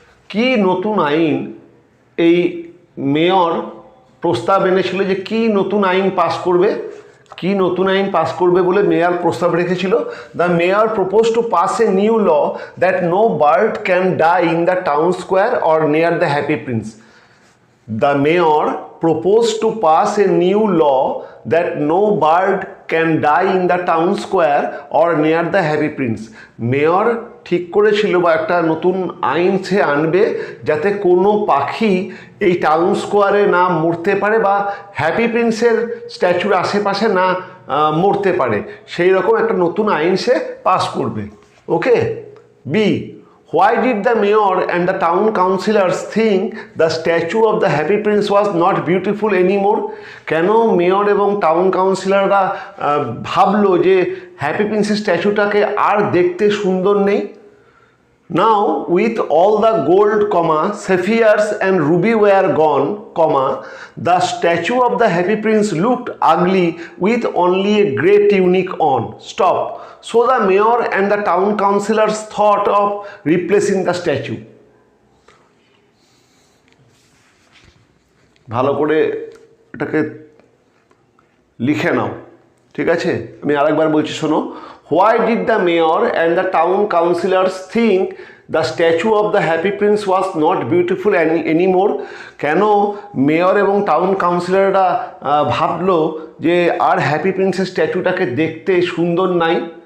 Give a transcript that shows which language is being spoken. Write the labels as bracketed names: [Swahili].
[Bangla] কি নতুন আইন এই মেয়র প্রস্তাব এনেছিল, যে কি নতুন আইন পাস করবে, কি নতুন আইন পাস করবে বলে মেয়র প্রস্তাব রেখেছিল। [English] The mayor propose to pass a new law that no bird can die in the town square or near the happy prince. The mayor proposed to pass a new law that no bird can die in the town square or near the happy prince. [Bangla] Mayor ঠিক করেছিল বা একটা নতুন আইন সে আনবে যাতে কোনো পাখি এই টাউন স্কোয়ারে না মরতে পারে বা হ্যাপি প্রিন্সের স্ট্যাচুর আশেপাশে না মরতে পারে, সেই রকম একটা নতুন আইন সে পাস করবে। [English] Okay, B, why did the mayor and the town councillors think the statue of the happy prince was not beautiful anymore? [Bangla] কেন মেয়র এবং টাউন কাউন্সিলররা ভাবলো যে হ্যাপি প্রিন্সের স্ট্যাচুটাকে আর দেখতে সুন্দর নেই? [English] Now with all the gold, sapphires and ruby were gone, the statue of the happy prince looked ugly with only a grey tunic on. Stop. So the mayor and the town councillors thought of replacing the statue. [Bangla] ভালো করে এটাকে লিখে নাও, ঠিক আছে? আমি আরেকবার বলছি, শোনো। [English] Why did the mayor and the town councillors think the statue of the happy prince was not beautiful anymore? [Bangla] কেন মেয়র এবং টাউন কাউন্সিলররা ভাবলো যে আর হ্যাপি প্রিন্সের স্ট্যাচুটাকে দেখতে সুন্দর নাই?